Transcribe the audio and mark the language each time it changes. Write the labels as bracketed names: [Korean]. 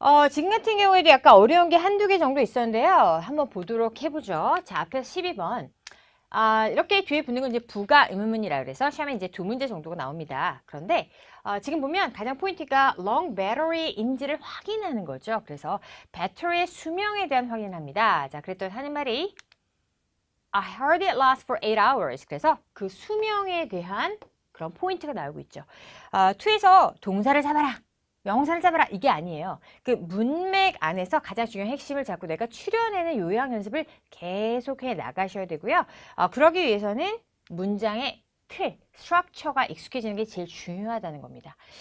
[Korean] 지금 같은 경우에도 약간 어려운 게 한두 개 정도 있었는데요. 한번 보도록 해보죠. 자, 앞에서 12번. 이렇게 뒤에 붙는 건 이제 부가 의문문이라 그래서 시험에 이제 2문제 정도가 나옵니다. 그런데 지금 보면 가장 포인트가 long battery인지를 확인하는 거죠. 그래서 배터리의 수명에 대한 확인합니다. 자, 그랬더니 하는 말이 [English] I heard it last for 8 hours. [Korean] 그래서 그 수명에 대한 그런 포인트가 나오고 있죠. 2에서 동사를 잡아라, 명사를 잡아라 이게 아니에요. 그 문맥 안에서 가장 중요한 핵심을 잡고 내가 추려내는 요약 연습을 계속해 나가셔야 되고요. 그러기 위해서는 문장의 틀, 스트럭처가 익숙해지는 게 제일 중요하다는 겁니다.